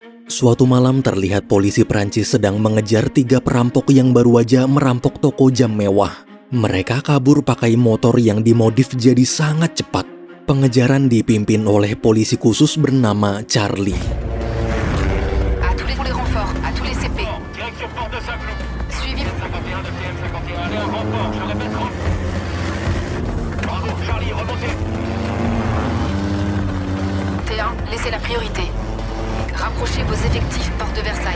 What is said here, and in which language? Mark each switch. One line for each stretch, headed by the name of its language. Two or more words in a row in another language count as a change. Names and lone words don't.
Indonesian: Suatu malam terlihat polisi Prancis sedang mengejar 3 perampok yang baru aja merampok toko jam mewah. Mereka kabur pakai motor yang dimodif jadi sangat cepat. Pengejaran dipimpin oleh polisi khusus bernama Charlie.
French: À tous les renforts, à tous les CP. Direction Porte de Saint-Cloud. Suivi. 51 de TM51, allez en renfort, je répète renfort. Bravo, Charlie, remontez. T1, laissez la priorité. Rapprochez vos effectifs porte de Versailles.